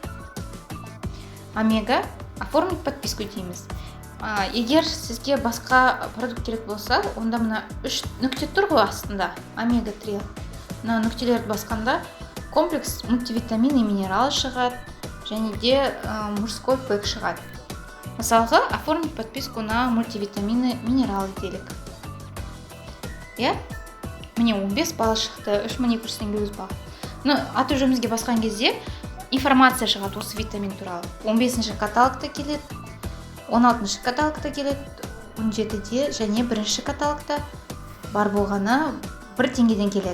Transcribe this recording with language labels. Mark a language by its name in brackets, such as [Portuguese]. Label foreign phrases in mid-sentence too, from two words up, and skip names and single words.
[Kazakh] Омега [Russian] оформить подписку [Kazakh] дейміз. Егер сізге басқа продукт керек болса, онда мына 3 нүкте тұр ғой астында, омега-3. Мына нүктелерді басқанда [Russian] комплекс мультивитамин и минерал [Kazakh] шығады, және де [Russian] мужской пэк [Kazakh] шығады. Мысалға, [Russian] оформить подписку на мультивитамины минералы делік. [Kazakh] Міне 15 балл шықты, 3200 теңге өз баға. Аты жөнімізге басқан кезде информация шығады осы витамин туралы. 15-ші каталогта келеді, 16-шы каталогта келеді, 17-де және 1-ші каталогта бар болғаны 1 теңгеден келеді.